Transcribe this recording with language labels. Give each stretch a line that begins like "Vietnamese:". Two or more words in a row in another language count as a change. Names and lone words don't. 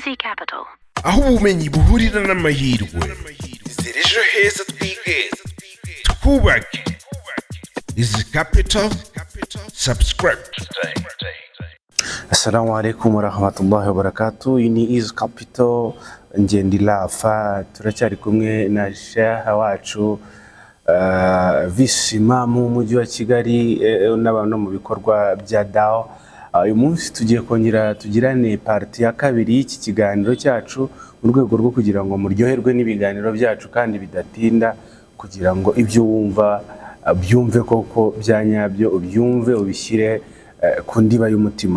Kinyarwanda: Capital. aho ubumenyi buhurira n'amahirwe. Izere ejo heza twige twubake.
English: Easy Capital. Subscribe today.
Arabic: السلام عليكم ورحمة الله وبركاته.
Kinyarwanda: Iyi ni Easy Capital, Ngendi Lafa. Turacyari kumwe na Sheikh wacu
English: Vice Imam
Kinyarwanda: w'umujyi wa Kigali n'abantu mu bikorwa bya DAO. Uyu munsi tugiye kongera tugirane parti ya kabiri y'iki kiganiro cyacu mu rwego rwo kugira ngo muryoherwe n'ibiganiro byacu kandi bidatinda, kugira ngo ibyo wumva byumve koko byanyabyo, ubyumve ubishyire ku ndiba y'umutima.